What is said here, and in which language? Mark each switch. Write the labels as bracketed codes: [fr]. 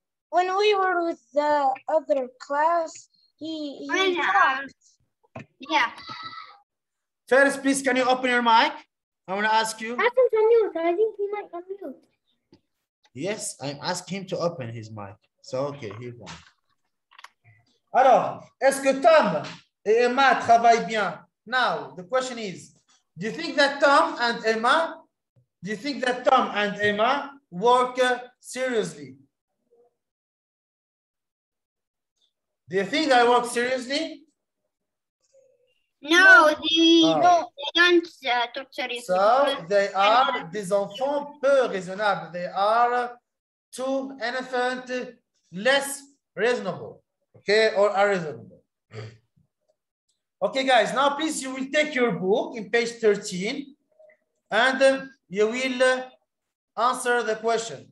[en] When we were with the other class, he talked. Yeah. First, please, can you open your mic? I want to ask you. Ask him to unmute. I think he might unmute. Yes, I'm asking him to open his mic. So, okay, here we go. [fr] Alors, est-ce que Tom et Emma travaillent bien? [en] Now, the question is, do you think that Tom and Emma work seriously? Do you think they work seriously? No, they No. don't talk seriously. So, they are [fr] des enfants peu raisonnables. [en] They are two elephants less reasonable, okay, or unreasonable. Okay, guys, now please, you will take your book in page 13 and you will answer the question.